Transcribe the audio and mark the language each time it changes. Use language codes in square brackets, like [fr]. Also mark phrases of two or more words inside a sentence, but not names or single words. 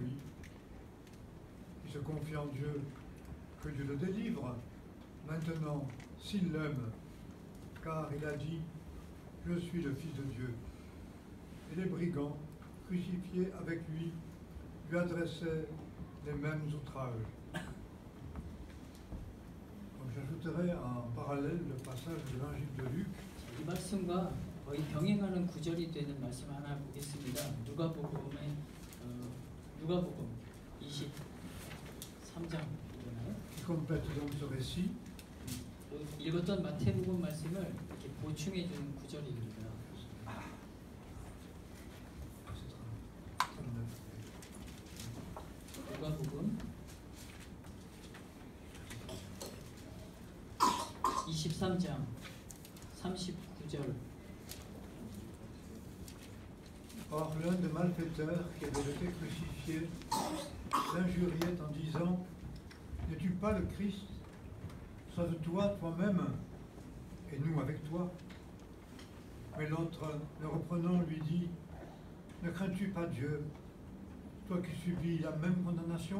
[fr] » Il se confie en Dieu, que Dieu le délivre, maintenant s'il l'aime, car il a dit « Je suis le Fils de Dieu. » Et les brigands, crucifiés avec lui adressaient les mêmes outrages. Donc j'ajouterai en parallèle le passage de l'évangile de Luc. [ko] 이 말씀과 거의 병행하는 구절이 되는 말씀 하나 보겠습니다. 누가복음의 누가복음 23장이잖아요. [fr] Qui complète donc ce récit. [ko] 읽었던 마태복음 말씀을 이렇게 보충해 주는 구절입니다. 누가복음 23장 39절. [fr] Or, l'un des malfaiteurs qui avait été crucifié l'injuriait en disant « N'es-tu pas le Christ? Sauve-toi toi-même et nous avec toi. » Mais l'autre, le reprenant, lui dit « Ne crains-tu pas Dieu, toi qui subis la même condamnation?